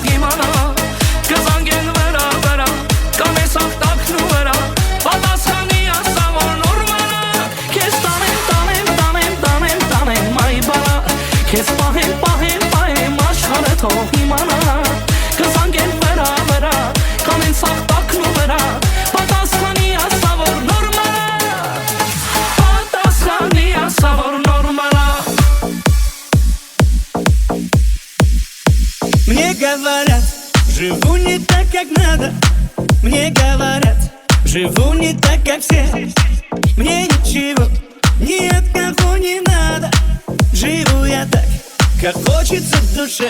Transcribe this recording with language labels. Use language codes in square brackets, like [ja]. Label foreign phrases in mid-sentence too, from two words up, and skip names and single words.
[hy] իմանա, կզանգեն վրա, վրա, կանես աղտակն ու վրա, պատասխանի ասա որ նորմալ է, քեզ տանեմ, տանեմ, տանեմ, տանեմ, տանեմ, այ բալա, քեզ պահեմ, պահեմ, պահեմ, աշխարհը թող իմանա, կզանգեն վրա, վրա, կանեն աղտակն ու վրա, պատասխանի ասա որ նորմալ է, պատասխանի ասա որ նորմալ է. [ru] Мне говорят, живу не так, как надо. Мне говорят, живу не так, как все. Мне ничего ни от кого не надо. Живу я так, как хочется в душе.